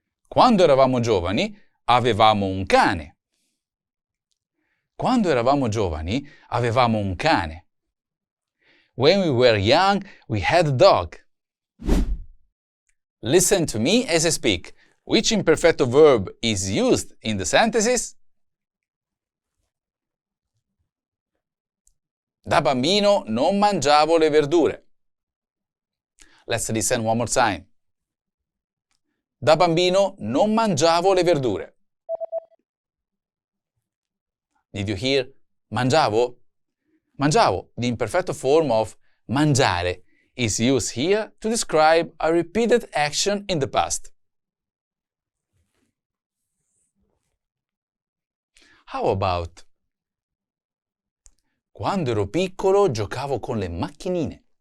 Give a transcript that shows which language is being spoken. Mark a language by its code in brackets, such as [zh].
[it] Quando eravamo giovani, avevamo un cane. Quando eravamo giovani, avevamo un cane. [en] When we were young, we had a dog. Listen to me as I speak. Which imperfetto verb is used in the sentences? [it] Da bambino non mangiavo le verdure. [en] Let's listen one more time. [it] Da bambino non mangiavo le verdure. [en] Did you hear mangiavo? Mangiavo, the imperfetto form of mangiare, is used here to describe a repeated action in the past. How about [it] quando ero piccolo giocavo con le macchinine?